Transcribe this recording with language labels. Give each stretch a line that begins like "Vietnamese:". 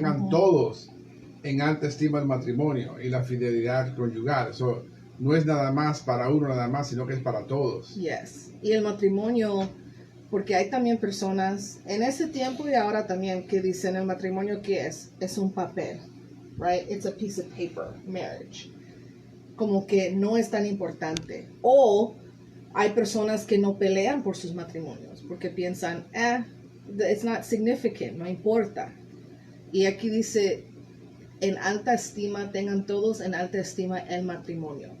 Spanish: Tengan todos en alta estima el matrimonio y la fidelidad conyugal. No es nada más para uno nada más, sino que es para todos.
English: Yes.
Spanish: Y el matrimonio, porque hay también personas en ese tiempo y ahora también que dicen el matrimonio que es un papel, right?
English: It's a piece of paper, marriage.
Spanish: Como que no es tan importante. O hay personas que no pelean por sus matrimonios porque piensan,
English: it's not significant,
Spanish: no importa. Y aquí dice, en alta estima, tengan todos en alta estima el matrimonio.